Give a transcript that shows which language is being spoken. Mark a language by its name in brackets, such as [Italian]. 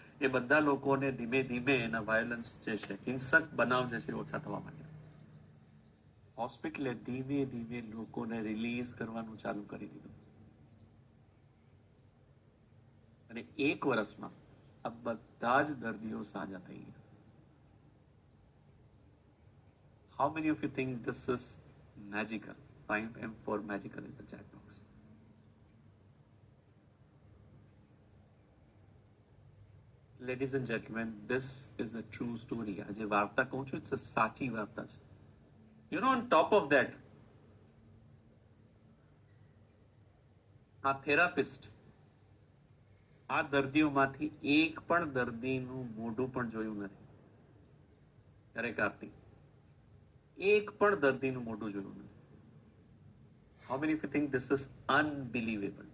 [Gujarati] એ બધા લોકોને ધીમે ધીમે એના વાયોલન્સ જે છે, હિંસક બનાવ જે છે ઓછા થવા માંડ્યા. હોસ્પિટલે ધીમે ધીમે લોકોને રિલીઝ કરવાનું ચાલુ કરી દીધું અને 1 વર્ષમાં આ બધા જ દર્દીઓ સાજા થઈ ગયા. [English] How many of you think this is magical? Find M for magical in the chat box. Ladies and gentlemen, this is a true story. [Gujarati] આ જે વાર્તા કહું છું, it's a સાચી વાર્તા છે. [English] You know, on top of that, [Gujarati] આ therapist આ દર્દીઓમાંથી એક પણ દર્દીનું મોઢું પણ જોયું નથી. ત્યારે કાર્તિક એક પણ દર્દીનું મોઢું જોયું નથી. [English] How many of you think this is unbelievable?